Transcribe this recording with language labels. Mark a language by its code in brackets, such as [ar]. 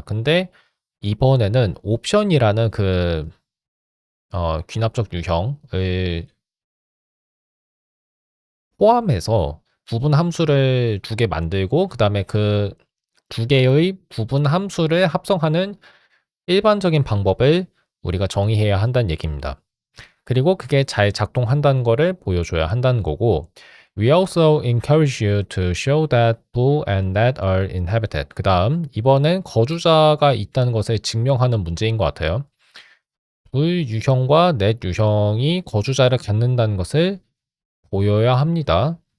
[ko] 근데 이번에는 옵션이라는 그 귀납적 유형을 포함해서 부분 함수를 두 개 만들고 그다음에 그 두 개의 부분 함수를 합성하는 일반적인 방법을 우리가 정의해야 한다는 얘기입니다. 그리고 그게 잘 작동한다는 거를 보여줘야 한다는 거고 [en] We also encourage you to show that blue and red are inhabited. [ko] 그 다음 이번엔 거주자가 있다는 것을 증명하는 문제인 것 같아요. blue 유형과 red 유형이 거주자를 갖는다는 것을 보여야 합니다.